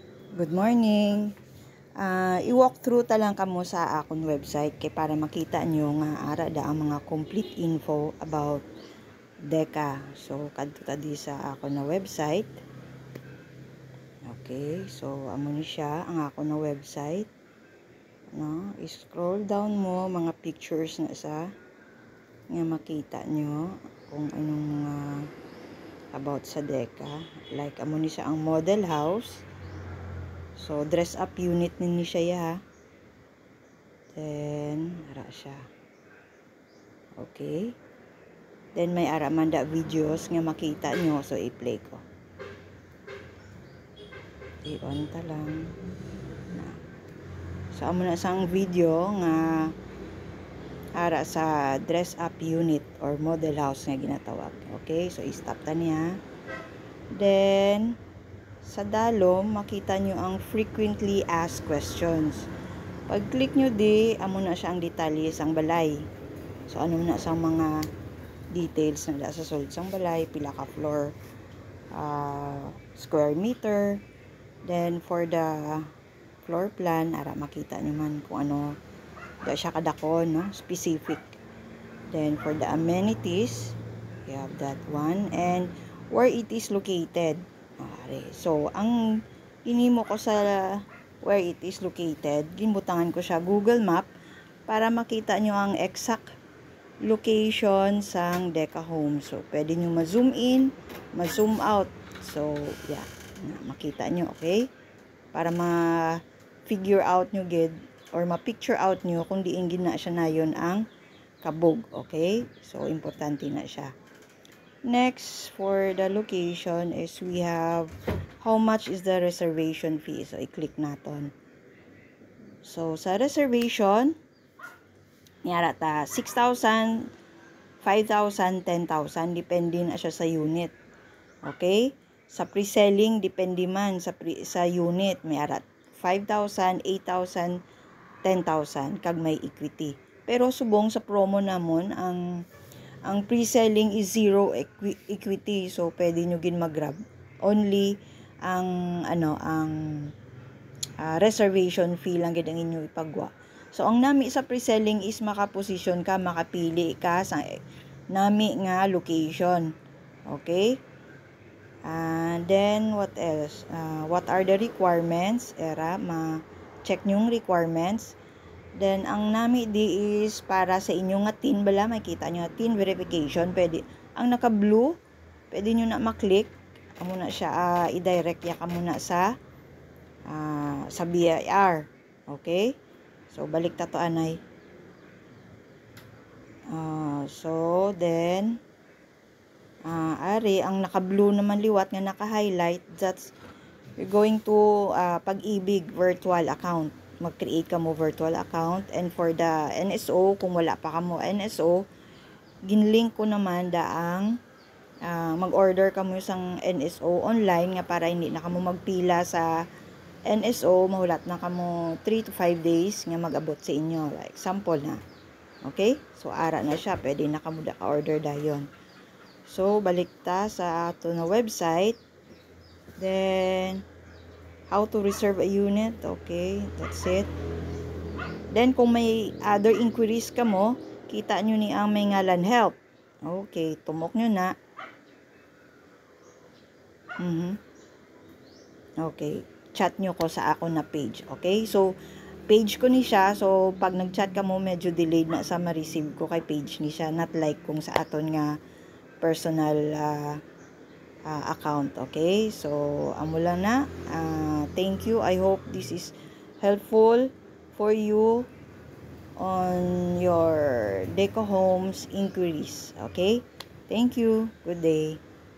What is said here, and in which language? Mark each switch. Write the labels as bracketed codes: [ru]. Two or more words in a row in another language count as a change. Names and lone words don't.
[en] Good morning. [hil] I- [en] walk through [hil] talang kamo sa akong website kay para makita nyo nga ara da ang mga [en] complete info about Deca. [hil] So kadto ta di sa ako na website. Okay, so amo ni siya ang ako na website. No, i- [en] scroll down [hil] mo mga pictures na sa nga makita nyo kung anong about sa Deca. Like amo ni siya ang [en] model house. [hil] So, [en] dress up unit [hil] ninyo siya ya. Then, ara siya. Okay. Then, may ara man da videos nga makita nyo. So, i-play ko. I-on ta lang. So, amo na sang video nga ara sa [en] dress up unit [hil] or [en] model house [hil] nga ginatawag. Okay. So, i-stop ta niya. Then, sa dalom, makita nyo ang [en] frequently asked questions. [hil] Pag click nyo di, amo na siya ang detalye sang balay. So, ano na sa mga details na sa sulod sang balay, pila ka floor, [en] square meter. Then, for the floor plan, [hil] ara makita nyo man kung ano, da siya kadakon, no? [en] Specific. Then, for the amenities, you have that one. And, where it is located. So, [hil] ang inimo ko sa [en] where it is located, [hil] ginbutangan ko siya Google Map para makita nyo ang [en] exact location [hil] sang Deca Home. So, pwede nyo ma- [en] zoom in, [hil] ma- [en] zoom out. So, yeah. [hil] Makita nyo, okay? Para ma- [en] figure out [hil] nyo gid or ma- [en] picture out [hil] nyo kung diin gina siya na yun ang kabog, okay? So, importante na siya. [en] Next, for the location is we have how much is the reservation fee. [hil] So, i-click natin. So, sa reservation, niyara ta, 6,000, 5,000, 10,000. Depende na siya sa unit. Okay? Sa pre-selling, depende man sa unit. May arat 5,000, 8,000, 10,000 kag may equity. Pero subong sa promo namon, ang pre-selling is [en] zero equity. [hil] So, pwede nyo gin mag-grab. Only ang [en] reservation fee [hil] lang gid ang inyo ipagwa. So, ang nami sa pre-selling is makaposisyon ka, makapili ka sa nami nga location. [en] Okay? And then, what else? What are the requirements? [hil] Ma-check nyo yung requirements. Then, ang nami di is para sa inyo nga TIN bala. Makita nyo [en] TIN verification. [hil] Pwede. Ang naka-blue, pwede nyo na maklik. Amo na siya, i-direct ya ka muna sa BIR. Okay? So, balik ta to anay. So, then, ang naka-blue naman liwat nga naka-highlight, [en] that's, you're going to Pag-ibig virtual account. [hil] Mag-create ka mo [en] virtual account. And for the NSO, [hil] kung wala pa ka mo NSO, ginlink ko naman daang mag-order ka mo isang NSO online nga para hindi na ka mo magpila sa NSO, mahulat na ka mo 3 to 5 days nga mag-abot sa inyo. Like, example na. Okay? So, ara na siya. Pwede na ka mo ka-order dayon. So, balik ta sa ato na website. [en] Then, how to reserve a unit. Okay, that's it. Then, [hil] kung may [en] other inquiries [hil] ka mo, kita nyo ni ang may ngalan help. Okay, tumok nyo na. Okay, chat nyo ko sa ako na page. Okay, so, page ko ni siya. So, pag nag-chat ka mo, medyo delayed na sa ma-receive ko kay page ni siya. [en] Not like [hil] kung sa aton nga [en] personal account. [hil] Okay, so amo lang na. [en] Thank you. I hope this is helpful for you on your Deca Homes inquiries. Okay, thank you. Good day.